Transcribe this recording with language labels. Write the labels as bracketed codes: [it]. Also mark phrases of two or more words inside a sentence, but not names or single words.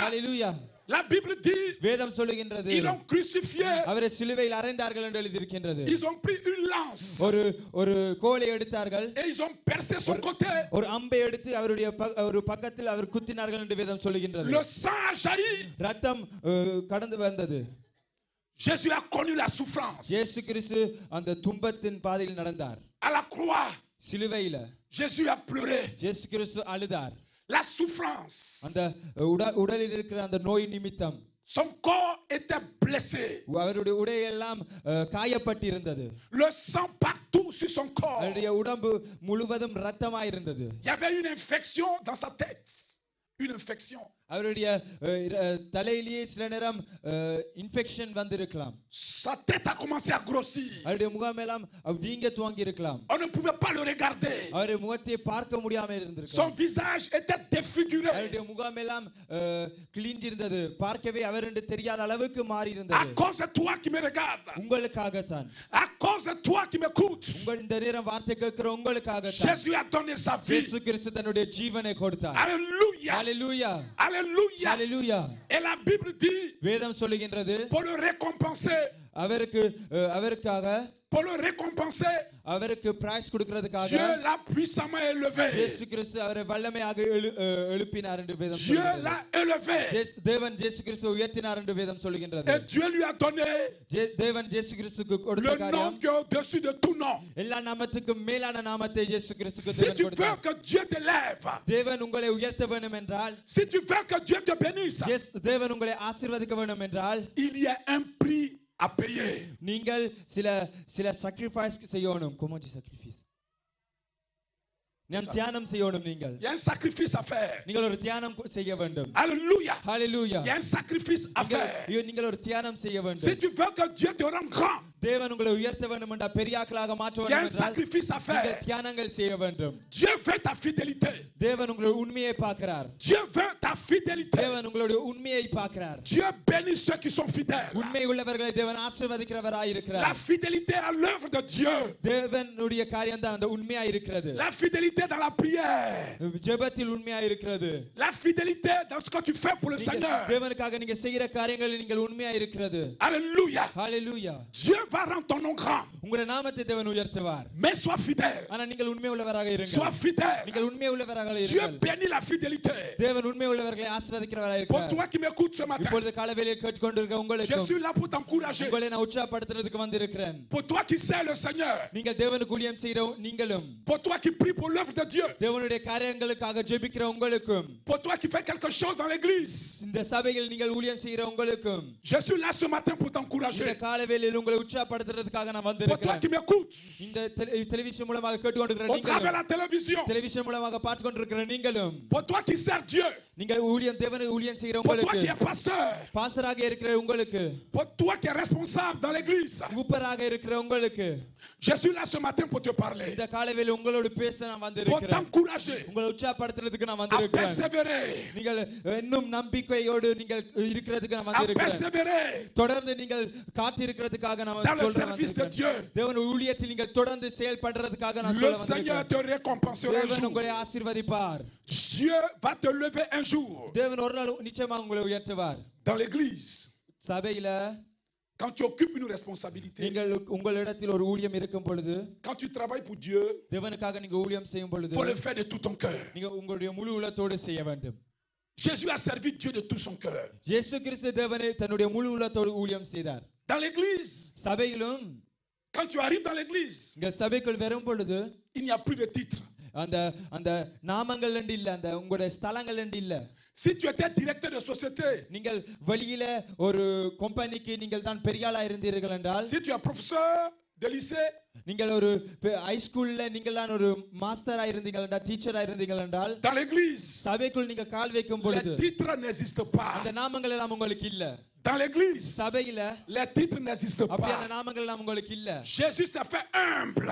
[ta] ஹalleluya. [fr] La Bible dit [ta] வேதம் சொல்லுகின்றது [fr] ils l'ont crucifié. [ta] அவரை சிலுவையில் அறைந்தார்கள் என்று எழுதியிருக்கின்றது. [fr] Ils ont pris une lance. [ta] ஒரு கோலை எடுத்தார்கள். [fr] Et ils ont percé son côté. [ta] ஒரு அம்பை எடுத்து அவருடைய ஒரு பக்கத்தில் அவர் குத்தினார்கள் என்று வேதம் சொல்லுகின்றது. [fr] Le sang a jailli. [ta] ரத்தம் கடந்து வந்தது. [fr] Jésus a connu la souffrance. [ta] இயேசு கிறிஸ்து அந்த துன்பத்தின் பாதையில் நடந்தார். [fr] À la croix, [ta] சிலுவையில [fr] Jésus a pleuré. [ta] இயேசு கிறிஸ்து அழுதார். [fr] La souffrance. [ta] அந்த உடலில் இருக்கிற அந்த நோய் நிமித்தம் [fr] Son corps était blessé. [ta] அவருடைய உடையெல்லாம் காயப்பட்டிருந்தது. [fr] Le sang partout sur son corps. [ta] அவருடைய உடம்பு முழுவதும் ரத்தமாயிருந்தது. [fr] Il y avait une infection dans sa tête. Une infection. [ta] அவருடைய தலையிலேயே சில நேரம் இன்ஃபெக்ஷன் வந்திருக்கலாம். [fr] Sa tête a commencé à grossir. [ta] அவருடைய முகம் எல்லாம் வீங்க துவங்கி இருக்கலாம். [fr] On ne pouvait pas le regarder. [ta] அவருடைய முகத்தை பார்க்க முடியாம [fr] Son [ta] இருந்திருக்கலாம். [fr] visage était défiguré. [ta] அவருடைய முகம் எல்லாம் கிழிஞ்சிருந்தது. பார்க்கவே அவர் என்று தெரியாத அளவுக்கு மாறி [fr] À [ta] இருந்தது. [fr] cause de toi qui me regarde. [ta] உங்களுக்காகத்தான். [fr] À cause de toi qui m'écoute. [ta] உங்கள் இந்த நேரம் வார்த்தை கேட்கிற உங்களுக்காகத்தான். [fr] Jésus a donné sa vie. [ta] இயேசு கிறிஸ்து தன்னுடைய ஜீவனை கொடுத்தார். [fr] Alléluia. [ta] ஹalleluya. [fr] Alléluia. [ta] ஹalleluya. [fr] Et la Bible dit [ta] வேதம் சொல்லுகின்றது [fr] pour le récompenser. [ta] அவருக்காக [fr] Pour le récompenser, [ta] அவருக்கு பிரைஸ் கொடுக்கிறதுக்காக [fr] Dieu l'a puissamment élevé. [ta] இயேசு கிறிஸ்து அவரை வல்லமையாக எழுப்பினார் என்று வேதம் [fr] Dieu [ta] சொல்லுகிறது. [fr] l'a élevé. [ta] தேவன் இயேசு கிறிஸ்துவை உயர்த்தினார் என்று வேதம் சொல்லுகின்றது. [fr] Et Dieu lui a donné [ta] தேவன் இயேசு கிறிஸ்துக்கு கொடுத்த [fr] le nom [ta] காரியம் [fr] qui est au-dessus de tout nom. [ta] எல்லா நாமத்துக்கும் மேலான நாமத்தை இயேசு கிறிஸ்துக்கு [fr] Si [ta] தேவன் [fr] tu veux [ta] கொடுத்தார். [fr] que Dieu t'élève, [ta] தேவன் உங்களை உயர்த்த வேண்டும் என்றால், [fr] si tu veux que Dieu te bénisse, [ta] தேவன் உங்களை ஆசீர்வதிக்க வேண்டும் என்றால், [fr] il y a un prix à payer. [ta] நீங்கள் சில sacrifice செய்யணும். [fr] comment dit sacrifice? [ta] நாம் தியானம் செய்யணும். நீங்கள் [fr] Il y a un sacrifice à faire. [ta] நீங்கள் ஒரு தியானம் செய்ய வேண்டும். [fr] Alléluia. [ta] ஹalleluya. [fr] Il y a un sacrifice à faire. [ta] நீங்கள் ஒரு தியானம் செய்ய [fr] Si [ta] வேண்டும். [fr] tu veux que Dieu te rende grand, [ta] தேவன் உங்களை உயர்த்த வேண்டும் என்றால், பெரியாக்களாக மாற்ற [fr] il y a [ta] வேண்டும் [fr] un [ta] என்றால், [fr] sacrifice à [ta] நீங்கள் [fr] faire. [ta] தியானங்கள் செய்ய வேண்டும். [fr] Dieu veut ta fidélité. [ta] தேவன் உங்களுடைய உண்மையை பார்க்கிறார். [fr] Dieu veut ta fidélité. [ta] தேவன் உங்களுடைய உண்மையை பார்க்கிறார். [fr] Dieu bénit ceux qui sont fidèles. [ta] உண்மை உள்ளவர்களை தேவன் ஆசீர்வதிக்கிறவராய் [fr] La [ta] இருக்கிறார். [fr] fidélité à l'œuvre de Dieu. [ta] தேவனுடைய காரியம் தான் அந்த உண்மையா இருக்கிறது. [fr] La fidélité dans la prière. [ta] ஜெபத்தில் உண்மையா இருக்கிறது. [fr] La fidélité dans ce que tu fais pour le [ta] நீங்கள் [fr] Seigneur. [ta] தேவனுக்காக நீங்க செய்கிற காரியங்களில் நீங்கள் உண்மையா இருக்கிறது. [fr] Alléluia. [ta] ஹalleluya. [fr] Dieu va rendre ton nom grand. [ta] உங்களுடைய நாமத்தை தேவன் உயர்த்துவார். [fr] Mais sois fidèle. [ta] ஆனா நீங்கள் உண்மை உள்ளவராக இருங்கள். [fr] Sois fidèle. [ta] நீங்கள் உண்மை உள்ளவராக [fr] Dieu [ta] இருங்கள். [fr] bénit la fidélité. [ta] தேவன் உண்மை உள்ளவர்களை ஆசீர்வதிக்கிறவராக [fr] Pour [ta] இருக்கிறார். [fr] toi qui m'écoutes ce matin, [ta] இப்பொழுது காலைவேளையில் கேட்டுக்கொண்டிருக்கிற [fr] je [ta] உங்களுக்கு [fr] suis là pour t'encourager. [ta] உங்களை நான் உற்சாகப்படுத்துறதுக்கு வந்திருக்கிறேன். [fr] Pour toi qui sais le Seigneur. [ta] நீங்கள் தேவனுக்கு ஊழியம் செய்கிற நீங்களும், [fr] Pour toi qui prie pour l'œuvre de Dieu. [ta] தேவனுடைய காரியங்களுக்காக ஜெபிக்கிற உங்களுக்கும், [fr] Pour toi qui fais quelque chose dans l'église. [ta] இந்த சபையில் நீங்கள் ஊழியம் செய்கிற உங்களுக்கும், [fr] Je suis là ce matin pour [ta] இந்த [fr] t'encourager. [ta] காலைவேளையில் உங்களை உற்சாகப்படுத்துறதுக்காக நான் [fr] Pour toi [ta] வந்திருக்கிறேன். [fr] qui m'écoutes, [ta] இந்த டெலிவிஷன் மூலமாக கேட்டுக்கொண்டிருக்கிற [fr] au travers [ta] நீங்களும், [fr] la télévision, [ta] டெலிவிஷன் மூலமாக பார்த்து கொண்டிருக்கிற நீங்களும், [fr] pour toi qui sers Dieu, [ta] நீங்கள் ஊழியம் தேவனை ஊழியம் செய்கிற [fr] pour toi [ta] உங்களுக்கு, [fr] qui es pasteur, [ta] பாஸ்டராக இருக்கிற உங்களுக்கு, [fr] pour toi qui es responsable dans l'église, [ta] ஊப்பராக இருக்கிற உங்களுக்கு, [fr] je suis là ce matin pour te parler, [ta] இந்த காலைவேளை உங்களோடு பேச நான் [fr] pour [ta] வந்திருக்கிறேன். [fr] t'encourager [ta] உங்களை உற்சாகப்படுத்துறதுக்கு நான் [fr] à [ta] வந்திருக்கிறேன். [fr] persévérer, [ta] நீங்கள் இன்னும் நம்பிக்கையோடு நீங்கள் இருக்கிறதுக்கு நான் [fr] à [ta] வந்திருக்கிறேன். [fr] persévérer [ta] தொடர்ந்து நீங்கள் காத்திருக்கிறதுக்காக நான் [fr] dans le [ta] சொல்றேன் [fr] service de [ta] வந்திருக்கிறேன். [fr] Dieu. [ta] தேவன் ஊழியத்தில் நீங்கள் தொடர்ந்து செயல்படுறதுக்காக நான் சொல்ல [fr] Le Seigneur [ta] வந்திருக்கிறேன். [fr] te récompensera un [ta] தேவன் [fr] jour. [ta] உங்களை ஆசீர்வதிப்பார். [fr] Dieu va te lever un jour [ta] தேவன் ஒரு நாள் நிச்சயமாக உங்களை உயர்த்துவார். [fr] dans l'église. [ta] சபையில [fr] Quand tu occupes une responsabilité, [ta] நீங்கள் உங்களிடத்தில் ஒரு ஊழியம் இருக்கும் பொழுது, [fr] quand tu travailles pour Dieu, [ta] தேவனுக்காக நீங்க ஊழியம் செய்யும் பொழுது, [fr] il faut le faire de tout ton cœur. [ta] நீங்க உங்களுடைய முழு உள்ளத்தோடு செய்ய வேண்டும். [fr] Jésus a servi Dieu de tout son cœur. [ta] இயேசு கிறிஸ்து தேவனை தன்னுடைய முழு உள்ளத்தோடு ஊழியம் செய்தார். [fr] Dans l'église, [ta] சபையிலும் [fr] quand tu arrives dans l'église, [ta] இங்க சபைக்குள் வரும் பொழுது [fr] il n'y a plus de titre. [ta] அந்த அந்த நாமங்கள் இல்ல, அந்த உங்களுடைய ஸ்தலங்கள் இல்ல. [fr] Si tu étais directeur de société, [ta] நீங்கள் வெளியில ஒரு கம்பெனிக்கு நீங்கள் தான் பெரிய ஆளா இருந்தீர்கள் என்றால், [fr] si tu es professeur de lycée, [ta] நீங்கள் ஒரு [en] high school [ta] நீங்கள் தான் ஒரு மாஸ்டரா இருந்தீர்கள் என்றால், டீச்சரா இருந்தீர்கள் என்றால், [fr] dans l'église, [ta] சபைக்குள் நீங்க கால் வைக்கும் பொழுது [fr] les titres n'existent pas. [ta] அந்த நாமங்கள் எல்லாம் உங்களுக்கு இல்ல. [fr] Dans l'église, [ta] சபையில [fr] les titres n'existent [ta] அப்படியான [fr] pas. [ta] நாமங்கள் எல்லாம் உங்களுக்கு இல்ல. [fr] Jésus s'est fait humble.